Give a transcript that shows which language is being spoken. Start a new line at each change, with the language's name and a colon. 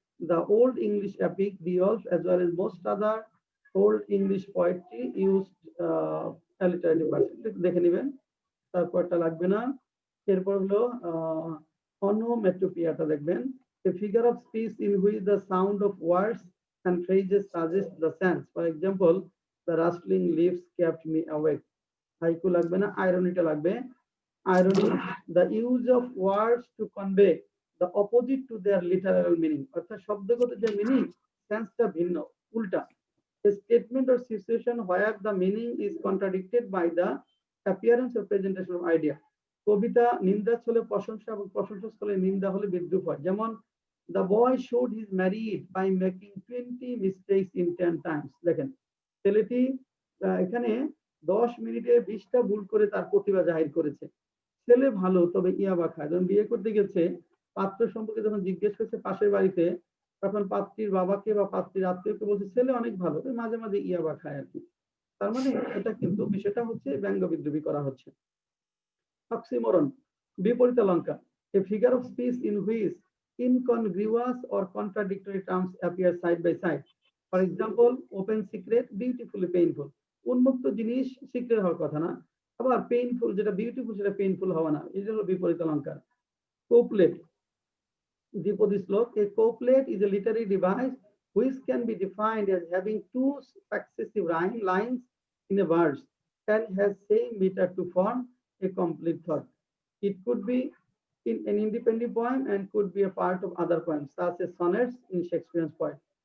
English: The Old English epic, Beowulf, as well as most other Old English poetry used alliterative verse.
Bangla: দেখে নেবেন, তারপরটা লাগবে না। এরপর হলো onomatopoeiaটা দেখবেন,
English: a figure of speech in which the sound of words and phrases suggest the sense. For example, the rustling leaves kept me awake.
Bangla: Haiku লাগবে না, ironyটা লাগবে।
English: Irony, the use of words to convey the opposite to their literal meaning.
Bangla: অর্থাৎ শব্দগত যে meaning, সেন্সটা ভিন্ন, উল্টা।
English: A statement or situation where the meaning is contradicted by the appearance or presentation of idea.
Bangla: কবিতা নিন্দা ছলে প্রশংসা এবং প্রশংসা ছলে নিন্দা হলে বিদ্রুপ হয়।
English: যেমন the boy showed his merit by making 20 mistakes in 10 times.
Bangla: দেখেন ছেলেটি এখানে 10 মিনিটে 20টা ভুল করে তার প্রতিভা জাহির করেছে। ছেলে ভালো তবে ইয়াবা খায়। যখন বিয়ে করতে গেছে, পাত্র সম্পর্কে যখন জিজ্ঞেস করছে পাশের বাড়িতে, তখন পাত্রীর বাবাকে বা পাত্রীর আত্মীয়কে বলছে ছেলে অনেক ভালো, মাঝে মাঝে ইয়াবা খায় আর কি। তার মানে এটা কিন্তু বিষয়টা হচ্ছে ব্যঙ্গ বিদ্রুপী করা হচ্ছে।
English: oxymoron,
Bangla: বিপরীত অলঙ্কার,
English: a figure of speech in which incongruous or contradictory terms appear side by side. For example, open secret, beautifully painful.
Bangla: উন্মুক্ত জিনিস সিক্রেট হওয়ার কথা না, আবার পেইনফুল যেটা বিউটিফুল সেটা পেইনফুল হওয়া না, এটা হলো বিপরীত অলঙ্কার।
English: couplet,
Bangla: দ্বিপদী শ্লোক,
English: a couplet is a literary device which can be defined as having two successive lines in a verse and has same meter to form a complete thought. It could be in an independent poem and could be a part of other poems, such as sonnets in Shakespeare's poem.